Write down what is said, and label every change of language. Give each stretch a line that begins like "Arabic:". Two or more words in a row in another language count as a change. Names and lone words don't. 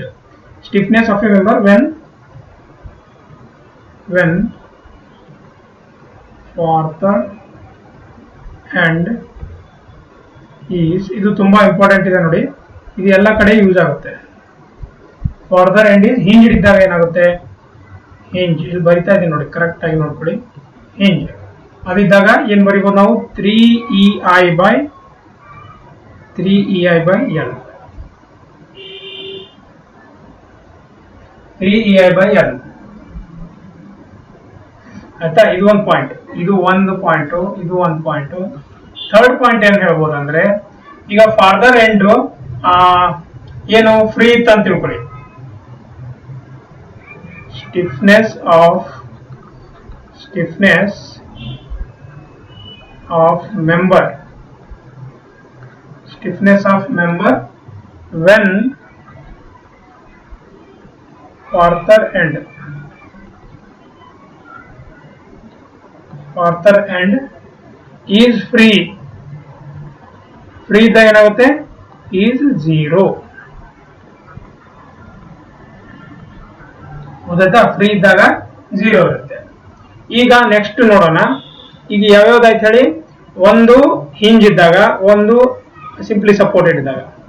English: stiffness of a member when further end is,
Kannada: ಇದು ತುಂಬಾ ಇಂಪಾರ್ಟೆಂಟ್ ಇದೆ ನೋಡಿ. ಇದು ಎಲ್ಲ ಕಡೆ ಯೂಸ್ ಆಗುತ್ತೆ.
English: further end is hinged
Kannada: ಇದ್ದಾಗ ಏನಾಗುತ್ತೆ? ಹಿಂಜ್, ಇಲ್ಲಿ ಬರಿತಾ ಇದೀನಿ ನೋಡಿ, ಕರೆಕ್ಟ್ ಆಗಿ ನೋಡ್ಕೊಳ್ಳಿ. ಹಿಂಜ್ ಅದಿದ್ದಾಗ ಏನ್ ಬರಿಬಹುದು ನಾವು?
English: 3ei by L. 3ei by L
Kannada: ಆಯ್ತಾ? ಇದು ಒಂದು ಪಾಯಿಂಟ್.
English: third point
Kannada: ಏನ್ ಹೇಳ್ಬೋದು ಅಂದ್ರೆ, ಈಗ
English: further end
Kannada: ಏನು ಫ್ರೀ ಇತ್ತು ಅಂತ ತಿಳ್ಕೊಳ್ಳಿ.
English: stiffness of member when further end is free
Kannada: ಇದ್ದಾಗ ಏನಾಗುತ್ತೆ?
English: is 0. ಗೊತ್ತಾಯ್ತಾ?
Kannada: ಫ್ರೀ ಇದ್ದಾಗ 0 ಇರುತ್ತೆ. ಈಗ ನೆಕ್ಸ್ಟ್ ನೋಡೋಣ. ಈಗ ಯಾವ್ಯಾವ್ದಾಯ್ತು ಹೇಳಿ? ಒಂದು ಹಿಂಜ್ ಇದ್ದಾಗ, ಒಂದು
English: simply supported
Kannada: ಇದ್ದಾಗ.